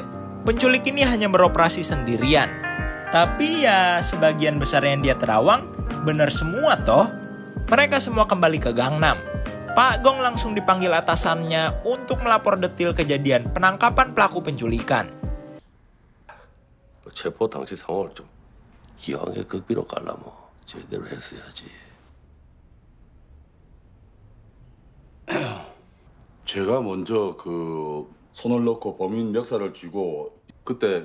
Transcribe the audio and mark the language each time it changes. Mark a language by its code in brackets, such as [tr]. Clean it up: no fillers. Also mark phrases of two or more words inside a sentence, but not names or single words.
[id] Penculik ini hanya beroperasi sendirian. Tapi ya sebagian besar yang dia terawang benar semua toh. Mereka semua kembali ke Gangnam. Pak Gong langsung dipanggil atasannya untuk melapor detail kejadian penangkapan pelaku penculikan. [ko] 체포 당시 상황을 좀 기왕에 극비로 가려면 제대로 했어야지. 제가 먼저 그 손을 넣고 범인 멱살을 쥐고 그때